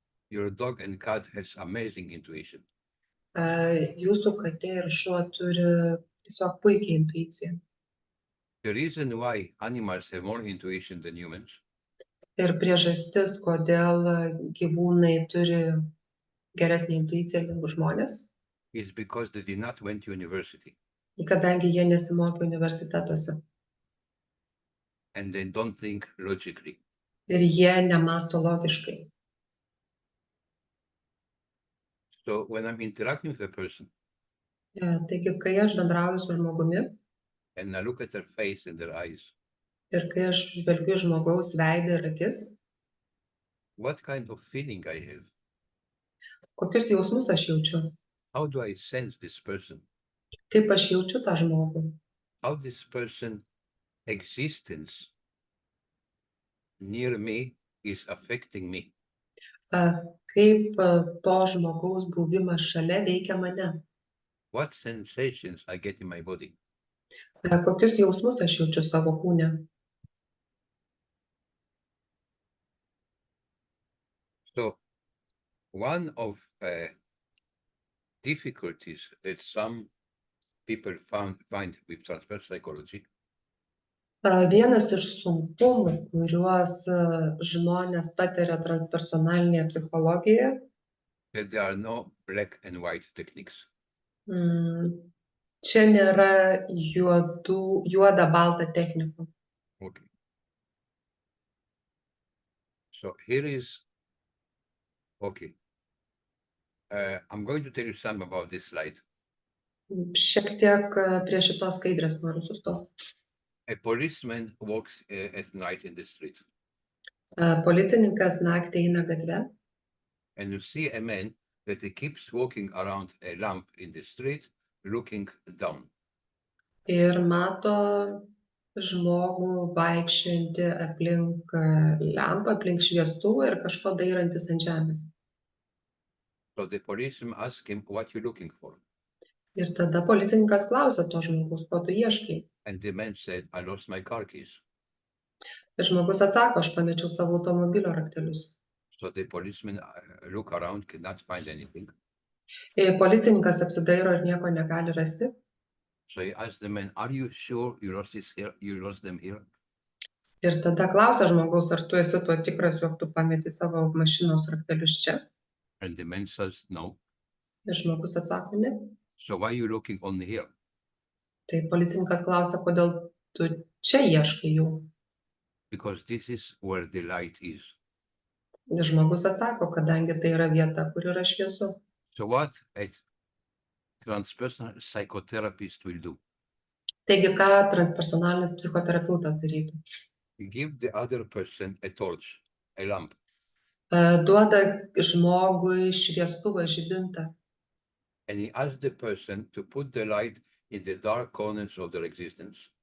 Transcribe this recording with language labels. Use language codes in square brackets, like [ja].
[en] your dog and cat has amazing intuition. [lt] Jūsų katė ir šuo turi tiesiog puikiai intuiciją. [en] The reason why animals have more intuition than humans [lt] Ir priežastis, kodėl gyvūnai turi geresnį intuiciją negu žmonės, [en] is because they did not went to university [lt] kadangi jie nesimokė universitetuose [en] and they don't think logically. [lt] ir jie nemąsto logiškai. [en] So when I'm interacting with a person [lt] Taigi, kai aš bendrauju su žmogumi [en] and I look at their face and their eyes, [lt] ir kai aš žvelgiu į žmogaus veidą ir akis, [en] what kind of feeling I have? [lt] kokius jausmus aš jaučiu, [en] How do I sense this person? [lt] kaip aš jaučiu tą žmogų, [en] How this person existence near me is affecting me? [lt] kaip to žmogaus buvimas šalia veikia mane, [en] What sensations I get in my body? [lt] kokius jausmus aš jaučiu savo kūne. [en] So one of difficulties that some people find with transfer psychology [lt] Vienas iš sunkumų, kuriuos žmonės patiria transpersonalinėje psichologijoje, [en] that there are no black and white techniques. [lt] čia nėra juoda balta technikų. [en] Okay. So here is, okay. I'm going to tell you something about this slide. [lt] Šiek tiek prie šitos skaidrės noriu sustoti. [en] A policeman walks at night in the street [lt] Policininkas naktį eina gatve [en] and you see a man that he keeps walking around a lamp in the street, looking down. [lt] Ir mato žmogų vaikščiojantį aplink lempą, aplink šviestuvą ir kažko dairantis ant žemės. [en] So the policeman asks him, "What you looking for?" [lt] Ir tada policininkas klausia to žmogus, ko tu ieškai. [en] And the man said, "I lost my car keys." [lt] Ir žmogus atsako, aš pamečiau savo automobilio raktelius. [en] So the policeman look around, cannot find anything. [lt] Ir policininkas apsidairo ir nieko negali rasti. [en] So he asked the man, "Are you sure you lost this here? You lost them here?" [lt] Ir tada klausia žmogaus, ar tu esi tuo tikras, jog tu pameti savo mašinos raktelius čia. [en] And the man says, "No." [lt] Ir žmogus atsako, ne. [en] So why you looking only here? [lt] Tai policininkas klausia, kodėl tu čia ieškai jų. [en] Because this is where the light is. [lt] Ir žmogus atsako, kadangi tai yra vieta, kur yra šviesu. [en] So what a transpersonal psychotherapist will do? [lt] Taigi, ką transpersonalinis psichoterapeutas darytų? [en] Give the other person a torch, a lamp, [lt] Duoda žmogui šviestuvą, žibintą [en] and he asks the person to put the light in the dark corners of their existence.